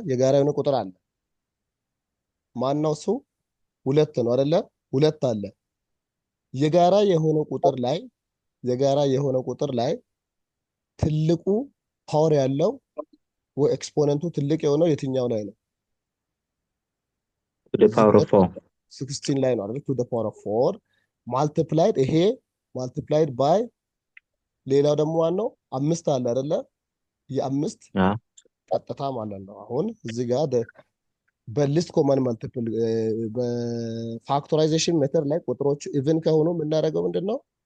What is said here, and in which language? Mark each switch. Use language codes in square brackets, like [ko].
[am] የጋራ የሆነ ቁጥር አለ። ማን ነው እሱ? 2 ነው አይደለ? 2 አለ። የጋራ የሆነ ቁጥር ላይ ትልቁ ፓወር ያለው ወይ ኤክስፖነንቱ ትልቅ የሆነው የትኛው ላይ ነው? [en] to the power of 4 [am] 16 ላይ ነው አይደል? [en] to the power of 4 multiplied ይሄ [am] ማልቲፕላይድ ባይ ሌላው ደግሞ ዋናው 5 አለ አይደለ? የአምስት ቀጥታ ማለት ነው። አሁን እዚህ ጋር በሊስት ኮመን መልቲፕል በፋክቶራይዜሽን ሜተድ ላይ ቁጥሮቹ ኢቭን ከሆኑ የምናደርገው ምንድነው?